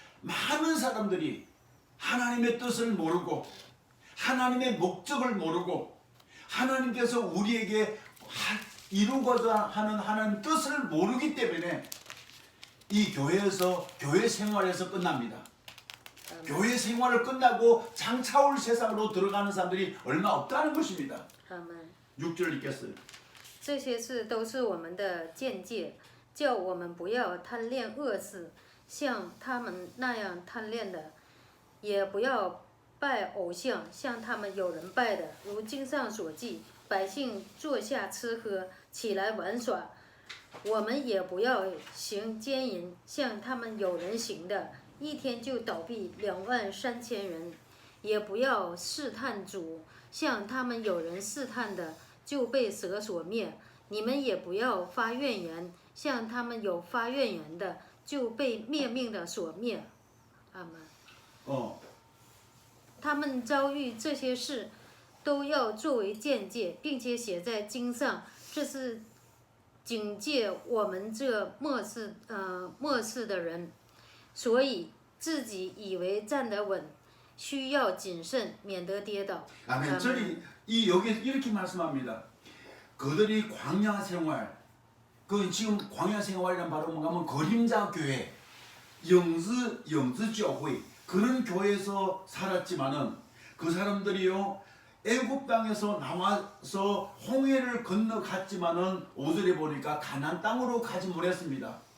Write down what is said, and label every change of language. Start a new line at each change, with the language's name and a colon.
Korean: 많은 사람들이 하나님의 뜻을 모르고 하나님의 목적을 모르고 하나님께서 우리에게 이루고자 하는 하나님 뜻을 모르기 때문에 이 교회에서 교회 생활에서 끝납니다. 교회 생활을 끝나고 장차 올 세상으로 들어가는 사람들이 얼마 없다는 것입니다.
Chinese: 阿门。
Korean: 6절 읽겠어요.
Chinese: 这些事都是我们的见解，叫我们不要贪恋恶事，像他们那样贪恋的；也不要拜偶像，像他们有人拜的。如经上所记，百姓坐下吃喝，起来玩耍。我们也不要行奸淫，像他们有人行的，一天就倒闭23000人。也不要试探主，像他们有人试探的，就被蛇所灭。你们也不要发怨言，像他们有发怨言的，就被灭命的所灭。阿门。他们遭遇这些事，都要作为见解，并且写在经上，这是警戒我们这末世的人。所以自己以为站得稳，需要谨慎，免得跌倒。
Korean: 아멘. 여기 이렇게 말씀합니다. 그들이 광야 생활, 그 지금 광야 생활이란 바로 뭔가 하면 그림자 교회, 영지 교회 그런 교회에서 살았지만은 그 사람들이요 애굽 땅에서 나와서 홍해를 건너갔지만은 5절에 보니까 가나안 땅으로 가지 못했습니다.